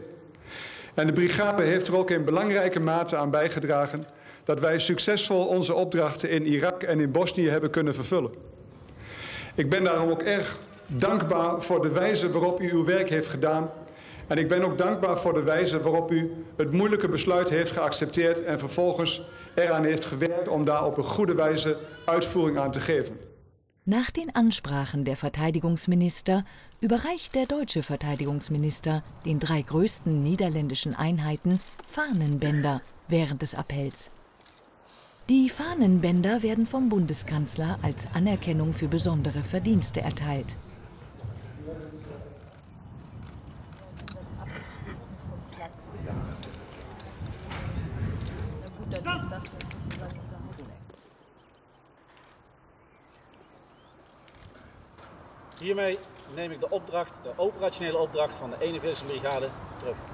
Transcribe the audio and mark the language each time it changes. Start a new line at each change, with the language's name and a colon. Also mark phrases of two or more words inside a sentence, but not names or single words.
Dutch: En de brigade heeft er ook in belangrijke mate aan bijgedragen dat wij succesvol onze opdrachten in Irak en in Bosnië hebben kunnen vervullen. Ik ben daarom ook erg dankbaar voor de wijze waarop u uw werk heeft gedaan. En ik ben ook dankbaar voor de wijze waarop u het moeilijke besluit heeft geaccepteerd en vervolgens eraan heeft gewerkt om daar op een goede wijze Uitvoering aan te geven.
German: Nach den Ansprachen der Verteidigungsminister überreicht der deutsche Verteidigungsminister den 3 größten niederländischen Einheiten Fahnenbänder während des Appells. Die Fahnenbänder werden vom Bundeskanzler als Anerkennung für besondere Verdienste erteilt.
Dutch: Hiermee neem ik de operationele opdracht van de 41e Brigade terug.